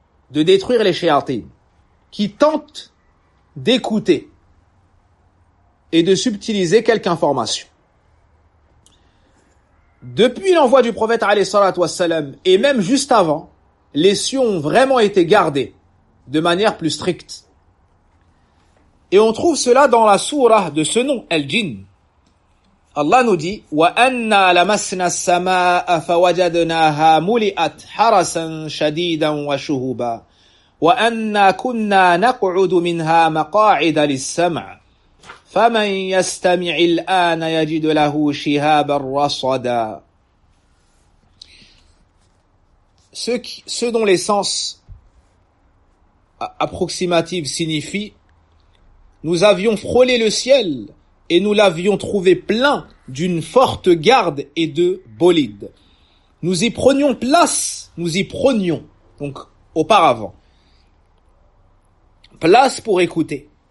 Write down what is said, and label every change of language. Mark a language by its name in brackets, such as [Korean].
[French] de détruire les shayatines qui tentent d'écouter et de subtiliser quelques informations. Depuis l'envoi du prophète alayhi salatu wassalam et même juste avant, les cieux ont vraiment été gardés de manière plus stricte. Et on trouve cela dans la sourate de ce nom, Al-Jinn. Allah nous dit [Arabic] وَأَنَّا لَمَسْنَا السَّمَاءَ فَوَجَدْنَاهَا مُلِئَتْ حَرَسًا شَدِيدًا وَشُهُبًا وَأَنَّا كُنَّا نَقْعُدُ مِنْهَا مَقَاعِدَ لِلسَّمْعِ فَمَنْ يَسْتَمِعِ الْآنَ يَجِدُ لَهُ شِهَابًا رَصَدًا. [French] Ce dont l'essence approximative signifie nous avions frôlé le ciel et nous l'avions trouvé plein d'une forte garde et de bolides. Nous y prenions place, nous y prenions, donc auparavant, place pour écouter.